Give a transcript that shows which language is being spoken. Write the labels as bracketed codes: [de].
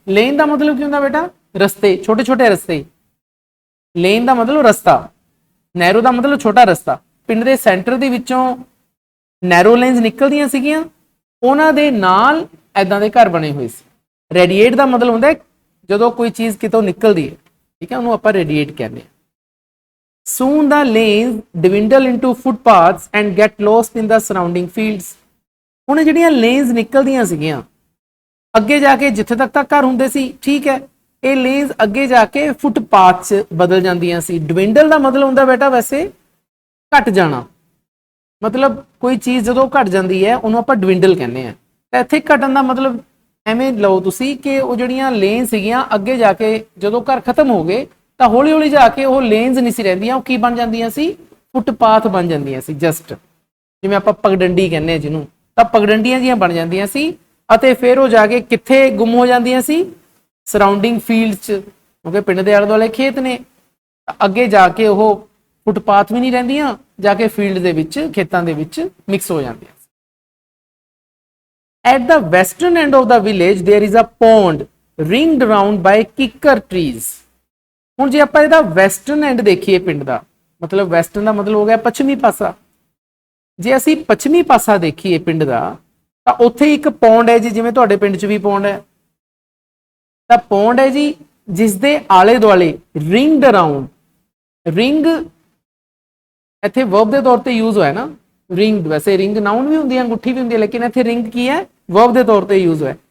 [pa] Lane ਦਾ ਮਤਲਬ ਕੀ ਹੁੰਦਾ ਬੇਟਾ, ਰਸਤੇ, ਛੋਟੇ ਛੋਟੇ ਰਸਤੇ। ਲੇਨ ਦਾ ਮਤਲਬ ਰਸਤਾ, ਨੈਰੋ ਦਾ ਮਤਲਬ ਛੋਟਾ ਰਸਤਾ। ਪਿੰਡ ਦੇ ਸੈਂਟਰ ਦੇ ਵਿੱਚੋਂ ਨੈਰੋ ਲੇਨਸ ਨਿਕਲਦੀਆਂ ਸੀਗੀਆਂ, ਉਹਨਾਂ ਦੇ ਨਾਲ ਐਦਾਂ ਦੇ ਘਰ ਬਣੇ ਹੋਏ ਸੀ। ਰੇਡੀਏਟ ਦਾ ਮਤਲਬ ਹੁੰਦਾ ਜਦੋਂ ਕੋਈ ਚੀਜ਼ ਕਿਤੋਂ ਨਿਕਲਦੀ ਹੈ, ਠੀਕ ਹੈ, ਉਹਨੂੰ ਆਪਾਂ ਰੇਡੀਏਟ ਕਹਿੰਦੇ ਹਾਂ। [en] Soon the lanes dwindle into footpaths and get lost in the surrounding fields। [pa] ਹੁਣ ਜਿਹੜੀਆਂ ਲੇਨਸ ਨਿਕਲਦੀਆਂ ਸੀਗੀਆਂ ਅੱਗੇ ਜਾ ਕੇ, ਜਿੱਥੇ ਤੱਕ ਘਰ ਹੁੰਦੇ ਸੀ, ਠੀਕ ਹੈ, ਇਹ ਲੇਨਸ ਅੱਗੇ ਜਾ ਕੇ ਫੁੱਟਪਾਥ 'ਚ ਬਦਲ ਜਾਂਦੀਆਂ ਸੀ। ਡਿਵਿੰਡਲ ਦਾ ਮਤਲਬ ਹੁੰਦਾ ਬੇਟਾ ਵੈਸੇ ਘਟ ਜਾਣਾ, ਮਤਲਬ ਕੋਈ ਚੀਜ਼ ਜਦੋਂ ਘਟ ਜਾਂਦੀ ਹੈ ਉਹਨੂੰ ਆਪਾਂ ਡਿਵਿੰਡਲ ਕਹਿੰਦੇ ਆ। ਤਾਂ ਇੱਥੇ ਘਟਣ ਦਾ ਮਤਲਬ ਐਵੇਂ ਲਓ ਤੁਸੀਂ ਕਿ ਉਹ ਜਿਹੜੀਆਂ ਲੇਨ ਸੀਗੀਆਂ ਅੱਗੇ ਜਾ ਕੇ ਜਦੋਂ ਘਰ ਖਤਮ ਹੋ ਗਏ ਤਾਂ ਹੌਲੀ ਹੌਲੀ ਜਾ ਕੇ ਉਹ ਲੇਨਸ ਨਹੀਂ ਸੀ ਰਹਿੰਦੀਆਂ, ਉਹ ਕੀ ਬਣ ਜਾਂਦੀਆਂ ਸੀ, ਫੁੱਟਪਾਥ ਬਣ ਜਾਂਦੀਆਂ ਸੀ। ਜਸਟ ਜਿਵੇਂ ਆਪਾਂ ਪਗਡੰਡੀ ਕਹਿੰਦੇ ਹਾਂ ਜਿਹਨੂੰ, ਤਾਂ ਪਗਡੰਡੀਆਂ ਜੀਆਂ ਬਣ ਜਾਂਦੀਆਂ ਸੀ। ਅਤੇ ਫਿਰ ਉਹ ਜਾ ਕੇ ਕਿੱਥੇ ਗੁੰਮ ਹੋ ਜਾਂਦੀਆਂ ਸੀ, ਸਰਾਊਂਡਿੰਗ ਫੀਲਡ 'ਚ, ਕਿਉਂਕਿ ਪਿੰਡ ਦੇ ਆਲੇ ਦੁਆਲੇ ਖੇਤ ਨੇ। ਅੱਗੇ ਜਾ ਕੇ ਉਹ ਫੁੱਟਪਾਥ ਵੀ ਨਹੀਂ ਰਹਿੰਦੀਆਂ, ਜਾ ਕੇ ਫੀਲਡ ਦੇ ਵਿੱਚ, ਖੇਤਾਂ ਦੇ ਵਿੱਚ ਮਿਕਸ ਹੋ ਜਾਂਦੀਆਂ। [en] At the western end of the village there is a pond ringed round by kicker trees। [pa] ਹੁਣ ਜੇ ਆਪਾਂ ਇਹਦਾ ਵੈਸਟਰਨ ਐਂਡ ਦੇਖੀਏ ਪਿੰਡ ਦਾ, ਮਤਲਬ ਵੈਸਟਰਨ ਦਾ ਮਤਲਬ ਹੋ ਗਿਆ ਪੱਛਮੀ ਪਾਸਾ। ਜੇ ਅਸੀਂ ਪੱਛਮੀ ਪਾਸਾ ਦੇਖੀਏ ਪਿੰਡ ਦਾ, ਤਾਂ ਉੱਥੇ ਇੱਕ ਪੌਂਡ ਹੈ ਜੀ, ਜਿਵੇਂ ਤੁਹਾਡੇ ਪਿੰਡ 'ਚ ਵੀ ਪੌਂਡ ਹੈ। ਤਾਂ ਪੌਂਡ ਹੈ ਜੀ ਜਿਸ ਦੇ ਆਲੇ ਦੁਆਲੇ ਰਿੰਗਡ ਅਰਾਊਂਡ, ਰਿੰਗ ਇੱਥੇ ਵਰਬ ਦੇ ਤੌਰ ਤੇ ਯੂਜ਼ ਹੋਇਆ ਨਾ, ਰਿੰਗ, ਵੈਸੇ ਰਿੰਗ ਨਾउन ਵੀ ਹੁੰਦੀ ਹੈ, ਅੰਗੂਠੀ ਵੀ ਹੁੰਦੀ ਹੈ, ਲੇਕਿਨ ਇੱਥੇ ਰਿੰਗ ਕੀ ਹੈ, ਵਰਬ ਦੇ ਤੌਰ ਤੇ ਯੂਜ਼ ਹੋਇਆ।